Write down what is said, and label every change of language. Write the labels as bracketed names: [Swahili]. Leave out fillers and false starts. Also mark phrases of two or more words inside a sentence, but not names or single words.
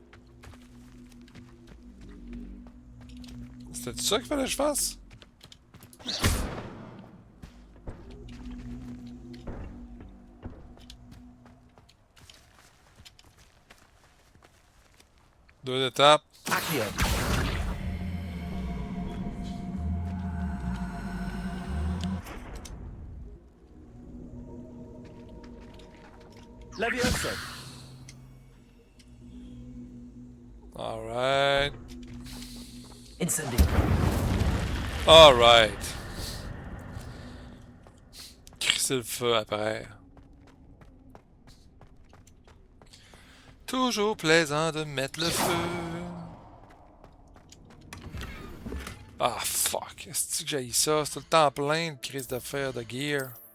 [French] C'était ça qu'il fallait que je fasse? Deux étapes. Accio. Leviosa. Alright. Incendio. Alright. Crisser le feu après. Toujours plaisant de mettre le feu. Ah, fuck. Est-ce que j'ai ça? C'est tout le temps plein de crise de fer de gear.